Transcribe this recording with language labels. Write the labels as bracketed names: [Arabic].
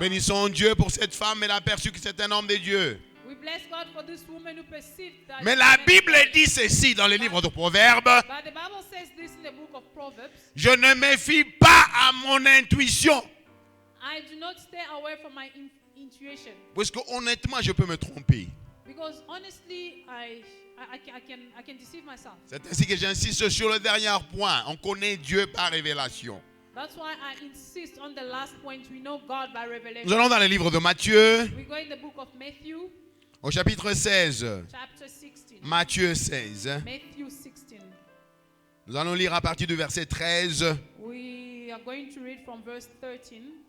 [French] bénissons Dieu pour cette femme, elle a perçu que c'est un homme de Dieu. [English] We bless God for this woman who perceived that. [French] Mais [English] she [French] la [English] had- [French] Bible dit ceci dans le livre de Proverbes. [English] But the Bible says this in the book of Proverbs. [French] Je ne me fie pas à mon intuition. [English] I do not stay away from my intuition. [French] Parce que honnêtement, je peux me tromper. [English] Because honestly, I can deceive myself. [French] C'est ainsi que j'insiste sur le dernier point. On connaît Dieu par révélation. [English] That's why I insist on the last point. We know God by [French] Nous [English] revelation. [French] allons dans le livre de Matthieu, [English] We go in the book of Matthew, [French] au chapitre 16. [English] chapter 16. [French] Matthieu 16. [English] Matthew 16. [French] Nous allons lire à partir du verset 13 [English] We are going to read from verse 13